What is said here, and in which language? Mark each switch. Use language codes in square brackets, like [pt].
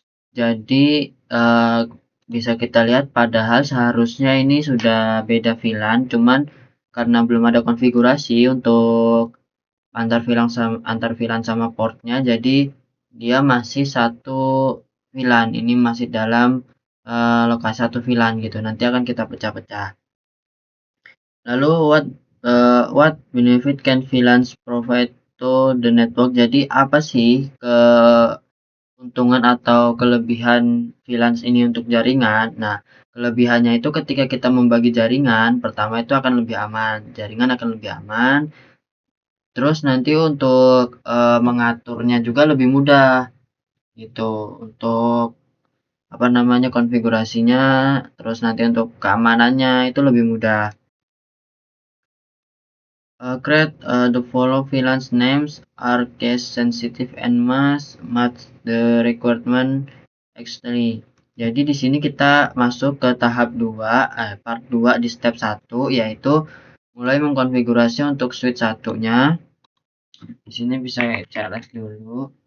[id] Jadi bisa kita lihat padahal seharusnya ini sudah beda VLAN, cuman karena belum ada konfigurasi untuk antar VLAN sama portnya, jadi dia masih satu VLAN. Ini masih dalam lokasi satu VLAN gitu. Nanti akan kita pecah-pecah. [en] Lalu what benefit can VLANs provide to the network? [id] Jadi apa sih keuntungan atau kelebihan VLANs ini untuk jaringan? Nah, kelebihannya itu ketika kita membagi jaringan, pertama itu akan lebih aman. Jaringan akan lebih aman. Terus nanti untuk mengaturnya juga lebih mudah gitu. Untuk apa namanya konfigurasinya, terus nanti untuk keamanannya itu lebih mudah. [en] Create the follow VLANs names are case sensitive and must match the requirement externally. [id] Jadi di sini kita masuk ke tahap 2, part 2 di step 1, yaitu mulai mengkonfigurasi untuk switch satunya. Di sini bisa CLS dulu.